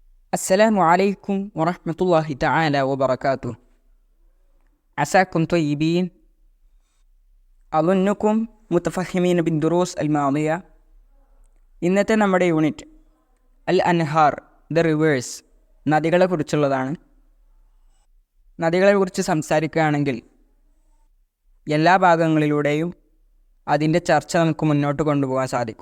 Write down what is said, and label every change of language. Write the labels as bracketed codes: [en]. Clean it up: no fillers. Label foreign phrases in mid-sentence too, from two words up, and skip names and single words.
[ar] السلام عليكم ورحمة الله تعالى وبركاته. عساكم طيبين. أظنكم متفهمين بالدروس الماضية. [ml] ഇന്നത്തെ നമ്മുടെ യൂണിറ്റ് [ar] الأنهار [en] the rivers, [ml] നദികളെക്കുറിച്ചുള്ളതാണ്. നദികളെക്കുറിച്ച് സംസാരിക്കുകയാണെങ്കിൽ എല്ലാ ഭാഗങ്ങളിലൂടെയും അതിൻ്റെ ചർച്ച നമുക്ക് മുന്നോട്ട് കൊണ്ടുപോകാൻ സാധിക്കും.